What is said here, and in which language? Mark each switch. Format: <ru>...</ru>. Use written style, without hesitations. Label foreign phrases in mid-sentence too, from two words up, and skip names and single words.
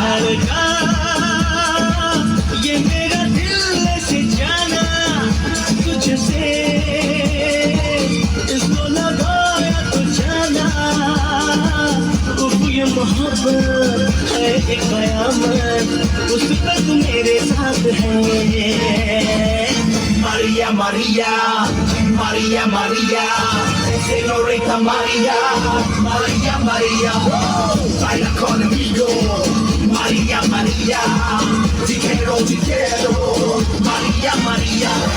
<hi>ये मेरा दिल से जाना तुझसे इसको लगाया तो जाना ये मोहब्बत है एक कयामत उस पर तू मेरे साथ है</hi> <es>Maria, Maria, Maria, Maria,</es> <en>Señorita Maria,</en> <es>Maria, Maria, baila conmigo, Maria, Maria, te quiero, Maria, Maria.</es>